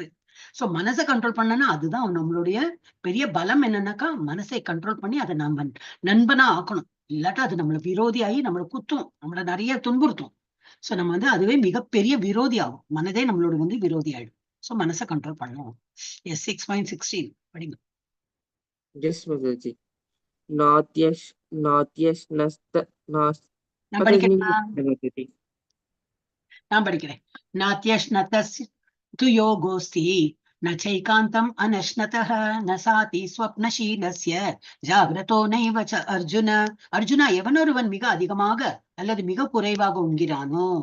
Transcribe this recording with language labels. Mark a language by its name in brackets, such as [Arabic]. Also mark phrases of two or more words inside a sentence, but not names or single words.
[Tamil] சோ மனசை கண்ட்ரோல் பண்ணனா அதுதான் நம்மளுடைய பெரிய பலம். என்னன்னாக்கா மனசை கண்ட்ரோல் பண்ணி அதை நம்ம நண்பனா ஆக்கணும். இல்லாட்டா அது நம்மள விரோதியாகி நம்மளை குத்தும், நம்மள நிறைய துன்புறுத்தும். சோ நம்ம வந்து அதுவே மிகப்பெரிய விரோதி ஆகும். மனதே நம்மளோட வந்து விரோதி ஆயிடும். சோ மனசை கண்ட்ரோல் பண்ணுவோம். எஸ், 6.16 படிங்க. [English] Yes, Mataji. Natyas, natyas, nasta, nas. [Tamil] நான் Mataji, படிக்கிறேன், நீங்க Mataji. நான் படிக்கிறேன். [Sanskrit] नात्यश्नतस् तु योगोऽस्ति न चैकान्तम् अनश्नतः न चाति स्वप्नशीलस्य जाग्रतो नैव च अर्जुन. [Tamil] அர்ஜுனா, எவனொருவன் மிக அதிகமாக அல்லது மிக குறைவாக உண்கிறானோ.